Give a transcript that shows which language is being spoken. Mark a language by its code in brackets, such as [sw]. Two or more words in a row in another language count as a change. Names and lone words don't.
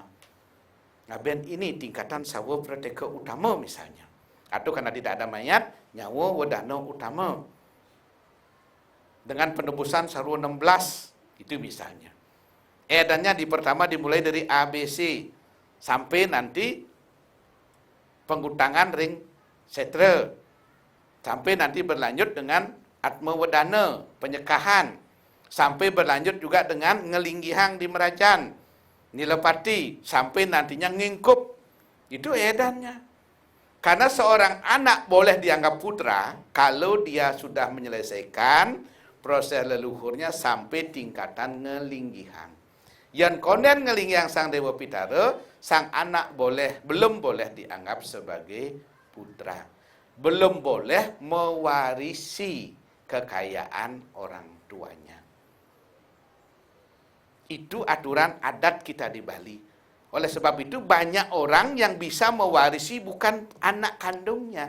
[id] Ngaben ini tingkatan sawa prateka utama misalnya. Atau karena tidak ada mayat, nyawa wadana utama. Dengan penebusan sarwa 16, itu misalnya. Edannya pertama dimulai dari ABC, sampai nanti [ban] penggutangan ring setra. [id] Sampai nanti berlanjut dengan atma wadana, penyekahan. Sampai berlanjut juga dengan ngelinggihang di Merajan, Nilepati, sampai nantinya ngingkup. Itu edannya. Karena seorang anak boleh dianggap putra kalau dia sudah menyelesaikan proses leluhurnya sampai tingkatan ngelinggihang. Yang konden ngelinggihang sang Dewa Pitara, sang anak belum boleh dianggap sebagai putra. Belum boleh mewarisi kekayaan orang tuanya. Itu aturan adat kita di Bali. Oleh sebab itu banyak orang yang bisa mewarisi bukan anak kandungnya.